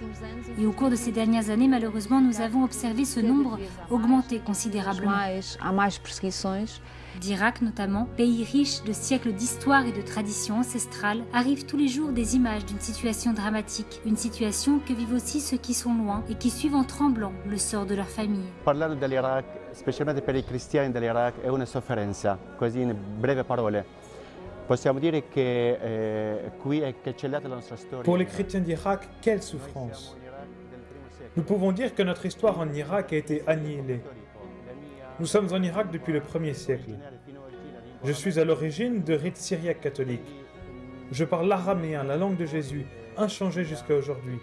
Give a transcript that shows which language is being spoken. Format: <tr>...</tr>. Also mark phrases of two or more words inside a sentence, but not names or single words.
<fr>Et au cours de ces dernières années, malheureusement, nous avons observé ce nombre augmenter considérablement. D'Irak notamment, pays riche de siècles d'histoire et de traditions ancestrales, arrivent tous les jours des images d'une situation dramatique, une situation que vivent aussi ceux qui sont loin et qui suivent en tremblant le sort de leur famille.</fr> <it>Parlando dell'Iraq, specialmente per i cristiani dell'Iraq, è una sofferenza, così in breve parole. Possiamo dire che qui è cancellata la nostra storia.</it> <fr>Pour les chrétiens d'Irak, quelle souffrance! Nous pouvons dire que notre histoire en Irak a été annihilée. Nous sommes en Irak depuis le 1er siècle. Je suis à l'origine de rite syriaque catholique. Je parle l'araméen, la langue de Jésus, inchangée jusqu'à aujourd'hui.</fr>